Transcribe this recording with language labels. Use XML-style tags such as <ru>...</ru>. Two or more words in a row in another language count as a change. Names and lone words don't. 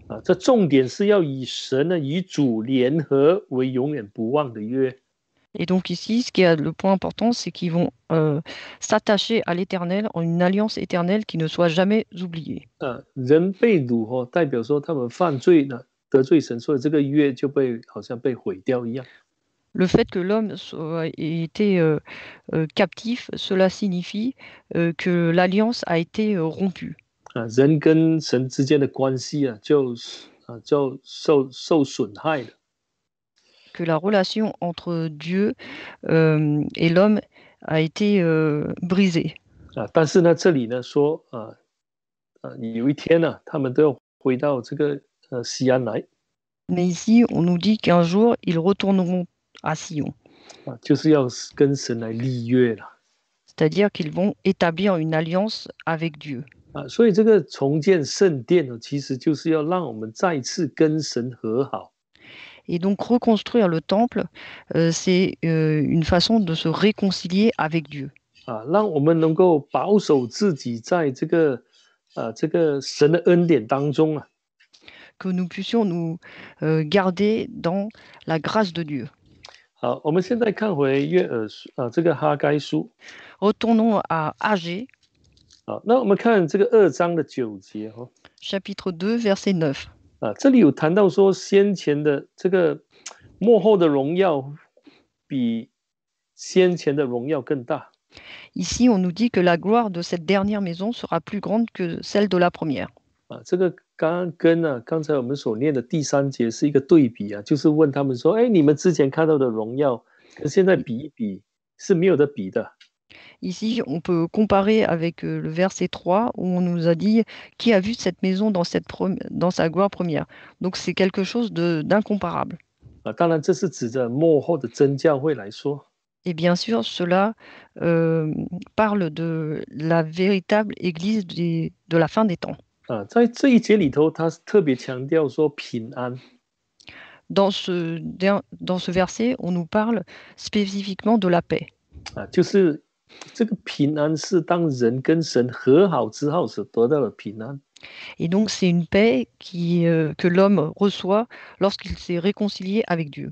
<zh>这重点是要以神呢与主联合为永远不忘的约。</zh> <fr>Et donc ici, ce qui est le point important, c'est qu'ils vont s'attacher à l'Éternel en une alliance éternelle qui ne soit jamais oubliée.</fr> <zh>人被掳代表说他们犯罪了，得罪神，所以这个约就好像被毁掉一样。</zh> <fr>Le fait que l'homme ait été captif, cela signifie que l'alliance a été rompue.</fr> <zh>人跟神之间的关系就受损害了。</zh> <fr>Que la relation entre Dieu et l'homme a été brisée.</fr> <zh>但是呢，这里呢说有一天呢，他们都要回到这个西安来。</zh> <fr>Mais ici, on nous dit qu'un jour, ils retourneront à Sion.</fr> <zh>就是要跟神来立约了。</zh> <fr>C'est-à-dire qu'ils vont établir une alliance avec Dieu.</fr> <zh>所以这个重建圣殿呢，其实就是要让我们再次跟神和好。</zh> <fr>Et donc reconstruire le temple, c'est une façon de se réconcilier avec Dieu.</fr> <zh>让我们能够保守自己在这个神的恩典当中啊。</zh> <fr>Que nous puissions nous garder dans la grâce de Dieu.</fr> <zh>好，我们现在看回约珥书这个哈该书。</zh> <fr>Retournons à Agé.</fr> <zh>好，那我们看这个2章的9节</zh> <fr>Chapitre 2, verset 9.</fr> <zh>这里有谈到说先前的这个末后的荣耀比先前的荣耀更大。</zh> <fr>Ici, on nous dit que la gloire de cette dernière maison sera plus grande que celle de la première.</fr> <zh>这个刚才我们所念的第3节是一个对比就是问他们说，你们之前看到的荣耀跟现在比一比是没有得比的。</zh> <fr>Ici, on peut comparer avec le verset 3 où on nous a dit qui a vu cette maison dans sa gloire première. Donc c'est quelque chose d'incomparable.</fr> <zh>当然这是指着末后的真教会来说。</zh> <fr>Et bien sûr, cela parle de la véritable église de la fin des temps.</fr> <zh>在这一节里头，他特别强调说平安。</zh> <fr>Dans ce verset, on nous parle spécifiquement de la paix.</fr> <zh>就是这个平安是当人跟神和好之后所得到的平安。</zh> <fr>Et donc c'est une paix que l'homme reçoit lorsqu'il s'est réconcilié avec Dieu.</fr>